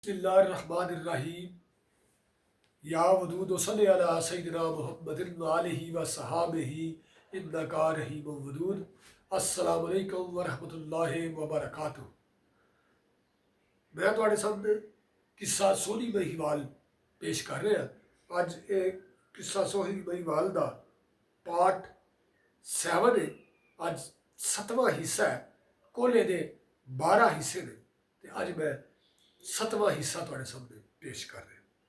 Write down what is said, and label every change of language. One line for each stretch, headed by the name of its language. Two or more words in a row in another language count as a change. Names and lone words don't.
Arabic: بسم الله الرحمن الرحيم يا ودود وصل على سيدنا محمد وآله وصحابه إنك رحيم ودود. السلام عليكم ورحمة الله وبركاته.
Punjabi: मैं ਤੁਹਾਡੇ ਸਾਹਮਣੇ ਕਿੱਸਾ ਸੋਹਣੀ ਮਹੀਵਾਲ ਪੇਸ਼ ਕਰ ਰਿਹਾ। ਅੱਜ ਇਹ ਕਿੱਸਾ ਸੋਹਣੀ ਮਹੀਵਾਲ ਦਾ ਪਾਰਟ 7 ਹੈ। ਅੱਜ 7ਵਾਂ ਹਿੱਸਾ ਹੈ। ਕੋਲੇ ਦੇ 12 ਹਿੱਸੇ ਨੇ ਤੇ ਅੱਜ ਮੈਂ 7ਵਾਂ ਹਿੱਸਾ ਤੁਹਾਡੇ ਸਾਹਮਣੇ ਪੇਸ਼ ਕਰ ਰਿਹਾ।